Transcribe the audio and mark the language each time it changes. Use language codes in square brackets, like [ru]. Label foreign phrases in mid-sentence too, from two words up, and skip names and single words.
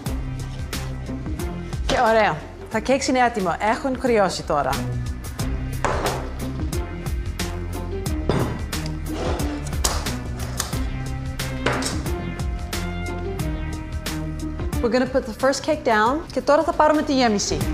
[el] Και ωραία. Τα cakes είναι έτοιμα. Έχουν κρυώσει τώρα. [en] We're going to put the first cake down. [el] Και τώρα θα πάρουμε τη γέμιση.